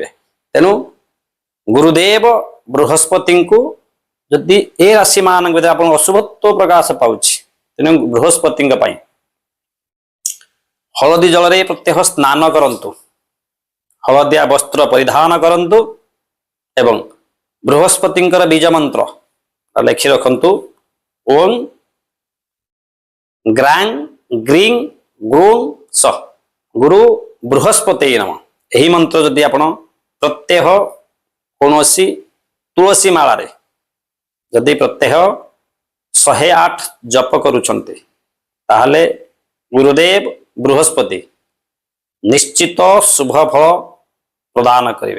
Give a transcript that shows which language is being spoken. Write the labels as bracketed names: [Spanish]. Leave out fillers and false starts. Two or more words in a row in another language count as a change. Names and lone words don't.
[Odia] ତେଣୁ ଗୁରୁଦେବ ବୃହସ୍ପତି କୁ ଯଦି ଏ ରାଶି ମାନ ଆପଣ ଅଶୁଭତ୍ୱ ପ୍ରକାଶ ପାଉଛି, ତେଣୁ ବୃହସ୍ପତି ହଳଦୀ ଜଳ ରେ ପ୍ରତ୍ୟହ ସ୍ନାନ କରନ୍ତୁ, ହଳଦିଆ ବସ୍ତ୍ର ପରିଧାନ କରନ୍ତୁ ଏବଂ ବୃହସ୍ପତି ବୀଜ ମନ୍ତ୍ର ଲେଖି ରଖନ୍ତୁ [Sanskrit] ओं ग्रां ग्रीं ग्रूं स गुरु बृहस्पति नमः। [Odia] ଏହି ମନ୍ତ୍ର ଯଦି ଆପଣ ପ୍ରତ୍ୟହ କୌଣସି ତୁଳସୀ ମାଳା ରେ ଯଦି ପ୍ରତ୍ୟହ 108 ଜପ କରୁଛନ୍ତି ତାହାଲେ ଗୁରୁଦେବ ବୃହସ୍ପତି ନିଶ୍ଚିତ ଶୁଭ ଫଳ ପ୍ରଦାନ କରିବେ।